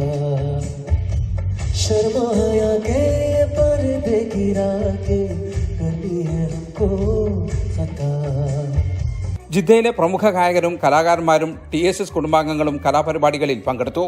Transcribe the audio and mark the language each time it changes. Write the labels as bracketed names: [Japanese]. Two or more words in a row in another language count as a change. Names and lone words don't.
[Hindi] शर्माया के पर्दे गिरा के करनी है हमको खता. [Malayalam] ജിദ്ദയിലെ പ്രമുഖ ഗായകരും കലാകാരന്മാരും TSS കുടുംബാംഗങ്ങളും കലാപരിപാടികളിൽ പങ്കെടുത്തു.